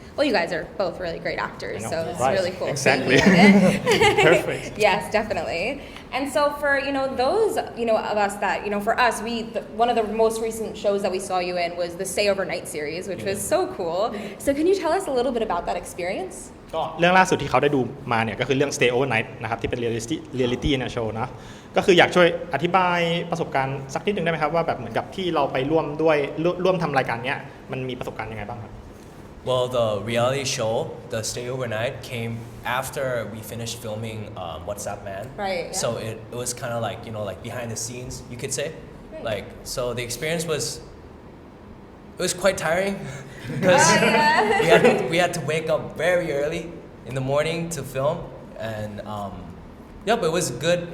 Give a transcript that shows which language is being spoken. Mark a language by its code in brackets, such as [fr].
[en] Well, you guys are both really great actors, so it's really cool. Exactly. Perfect. Yes, definitely. And so for those of us that for us, one of the most recent shows that we saw you in was the Stay Overnight series, which was so cool. So can you tell us a little bit about that experience? [th] ก็เรื่องล่าสุดที่เขาได้ดูมาเนี่ยก็คือเรื่อง Stay Overnight นะครับที่เป็น reality เนี่ยโชว์นะก็คืออยากช่วยอธิบายประสบการณ์สักนิดนึงได้ไหมครับว่าแบบเหมือนกับที่เราไปร่วมทำรายการเนี้ยมันมีประสบการณ์ยังไงบ้างครับ [en] Well, the reality show, the Stay Overnight, came after we finished filming What's Up Man. Right. Yeah. So it was kind of like like behind the scenes, you could say. Right. Like so, the experience was quite tiring because we had to wake up very early in the morning to film, and but it was good.